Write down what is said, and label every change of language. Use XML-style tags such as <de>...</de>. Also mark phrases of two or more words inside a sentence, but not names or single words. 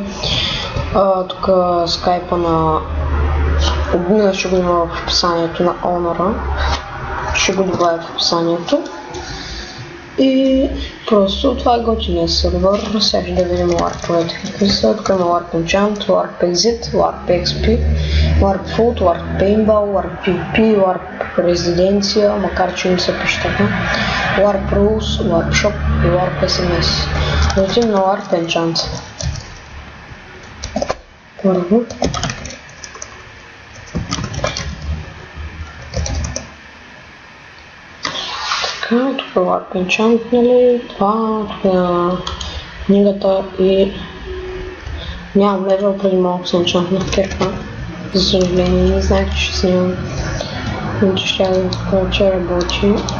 <bg>Тук скайпа на... Днес ще го има в описанието на Honor, ще го добавя в описанието. И просто това е готиния сервер. Сега ще да видим ларповете какви са. Тук има Warp Enchant, Warp Exit, Warp XP, Warp Food, Warp Paintball, Warp PvP, Warp Резиденция, макар че не се пише така, Warp Rules, Warp Shop и Warp SMS. Отидем на Warp Enchant. Първо. Тук е Warp Enchant, нали, това, тук е книгата и нямам левел, преди малко съм enchantнах кирка, за съжаление, не знаех, че ще снимам, но ще да кажа, че работи.</bg>